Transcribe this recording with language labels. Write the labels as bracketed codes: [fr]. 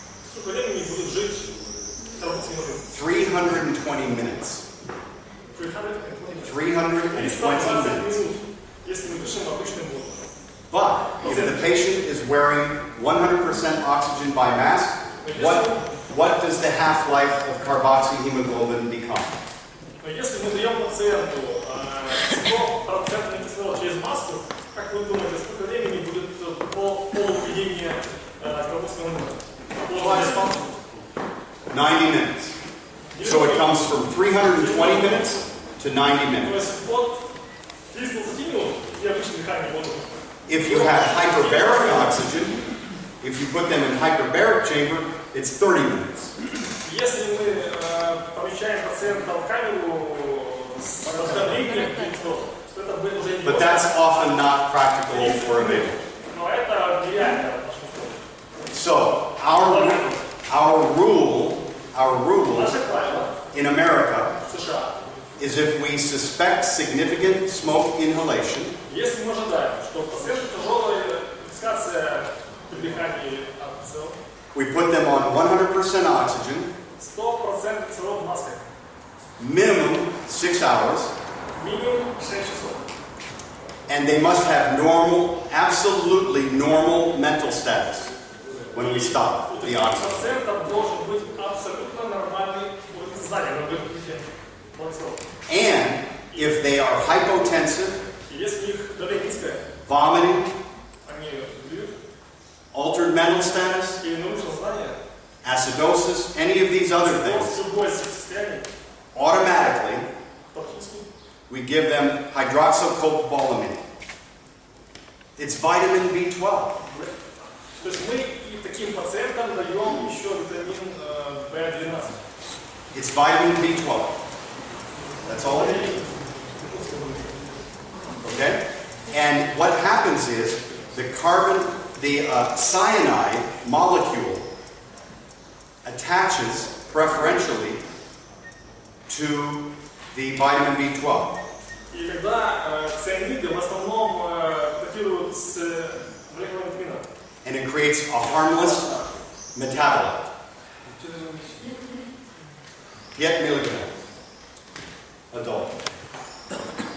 [ru] Сколько времени будет жить карбоксилглобин? [en] 320 minutes. 320 minutes. [ru] Если мы дышим обычным воздухом. [en] But if the patient is wearing 100% oxygen by mask, what does the half-life of carboxyhemoglobin become? [ru] Но если мы даем пациенту 100% кислорода через маску, как вы думаете, сколько времени будет полувведения карбоксилглобина? [en] 90 minutes. So it comes from 320 minutes to 90 [ru] То [en] minutes. [ru] есть от 30 минут и обычное дыхание воздуха. [en] If you have hyperbaric oxygen, if you put them in hyperbaric chamber, it's 30 minutes. [ru] Если мы помещаем пациента в камеру с давлением, то это будет уже не [en] But that's often not practical or available. [ru] Но это нереально. [en] So our rule [ru] Наше правило [en] in America [ru] в США, [en] is if we suspect significant smoke inhalation, [ru] если мы ожидаем, что у пациента тяжелая интоксикация при дыхании от СО, [en] we put them on 100% oxygen, [ru] 100% кислород маской, [en] minimum 6 hours, [ru] минимум 6 часов. [en] And they must have normal, absolutely normal mental status when we stop the oxygen. [ru] Пациентов должен быть абсолютно нормальный уровень сознания, на выходе полностью. [en] And if they are hypotensive, [ru] Если у них давление низкое, [en] vomiting, [ru] они блюют, [en] altered mental status, [ru] или нарушено сознание, [en] acidosis, any of these other things, [ru] любое состояние, [en] automatically [ru] автоматически, [en] we give them hydroxycobalamin. It's vitamin B12. [ru] то есть мы и таким пациентам даем еще витамин В12. [en] It's vitamin B12. That's all it is. Okay? And what happens is the cyanide molecule attaches preferentially to the vitamin B12. И когда цианиды в основном контактируют с молекулами витамина, And it creates a harmless metabolite. 5 milligram adult. [ru] то есть